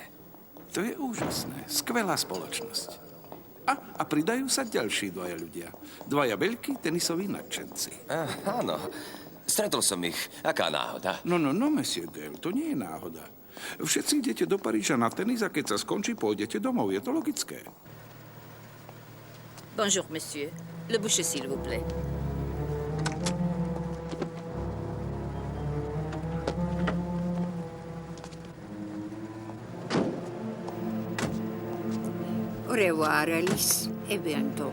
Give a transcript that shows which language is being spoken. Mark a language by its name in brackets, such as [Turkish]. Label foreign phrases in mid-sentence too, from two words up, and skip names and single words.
[Slovak] To je úžasné. Skvelá spoločnosť. A pridajú sa ďalší dvaja ľudia. Dvaja veľkí tenisoví nadšenci. Áno, stretol som ich. Aká náhoda? No, monsieur Gale, to nie je náhoda. Všetci idete do Paríža na tenis a keď sa skončí, pôjdete domov. Je to logické. [French] Bonjour, monsieur. Le boucher, s'il vous plaît. Au revoir, Alice, et bientôt.